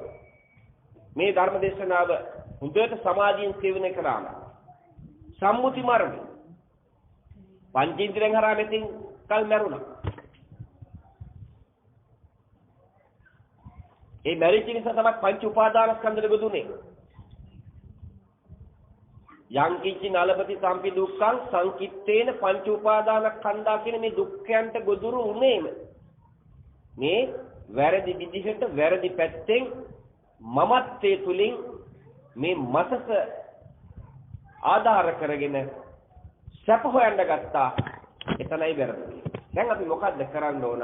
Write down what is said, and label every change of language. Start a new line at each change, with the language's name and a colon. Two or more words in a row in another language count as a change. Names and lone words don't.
Sinhala: මේ ධර්ම දේශනාව හොඳට සමාධියෙන් සේවනය කරාම සම්මුති මරණය පංචේන්ද්‍රයන් හරහා මෙතින් කල් මැරුණා. ඒ මැරිච්ච නිසා තමයි පංච උපාදානස්කන්ධෙ බෙදුනේ.
Pali: යං කිච්චි නලපති සම්පි දුක්ඛං සංකිට්ඨේන පංච උපාදානස්කන්ධා
Sinhala: කියන මේ දුක්ඛයන්ට ගොදුරු උනේම මේ වැරදි විදිහට වැරදි පැත්තෙන් මමත්වයේ තුලින් මේ මතක ආධාර කරගෙන සැප හොයන්න ගත්තා. එතනයි වැරදි. දැන් අපි මොකද්ද කරන්න ඕන?